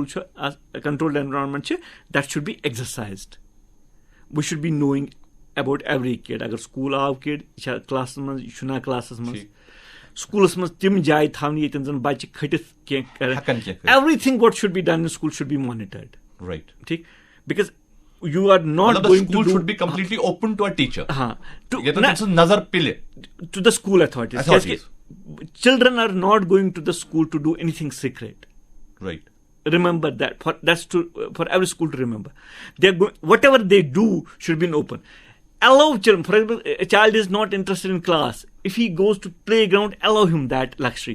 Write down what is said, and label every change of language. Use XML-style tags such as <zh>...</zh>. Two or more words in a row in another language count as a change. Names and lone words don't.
<ks>چھُ</ks> <en>controlled environment</en> <ks>چھِ</ks> <en>that should be exercised we should be knowing about every kid</en> <ks>اگر سکوٗل آو کِڈ یہِ چھا کلاسس منٛز یہِ چھُنہ کلاسس منٛز سکوٗلس منٛز تِم جایہِ تھاونہٕ ییٚتٮ۪ن زن بچہِ کھٔٹِتھ کینٛہہ کرن</ks> <en>every thing what should be done in school should be monitored</en> <ks>ٹھیٖک</ks> <en>because you are not going to the school authorities</en> <ks>کیازِ کہِ</ks> <en>children are not going to the school to do anything secret. Remember that. For every school to remember. Whatever they do should be in open. Allow children. For example, a child is not interested in class. If he goes to playground, allow him that luxury.</en>